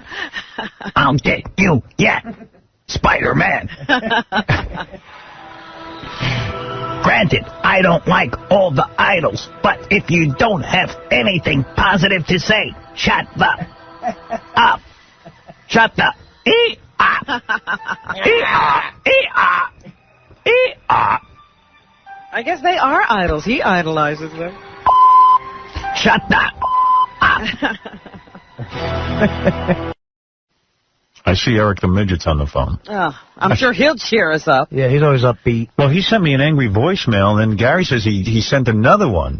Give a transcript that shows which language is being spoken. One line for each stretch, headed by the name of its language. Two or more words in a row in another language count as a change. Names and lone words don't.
English: I'll get you yet, Spider-Man. Granted, I don't like all the idols, but if you don't have anything positive to say, shut the up. Shut the E-ah. E-ah. E-ah. E-ah. I guess they are idols. He idolizes them. Shut the up. I see Eric the Midget's on the phone. Oh, I'm sure he'll cheer us up. Yeah, he's always upbeat. Well, he sent me an angry voicemail, and Gary says he sent another one.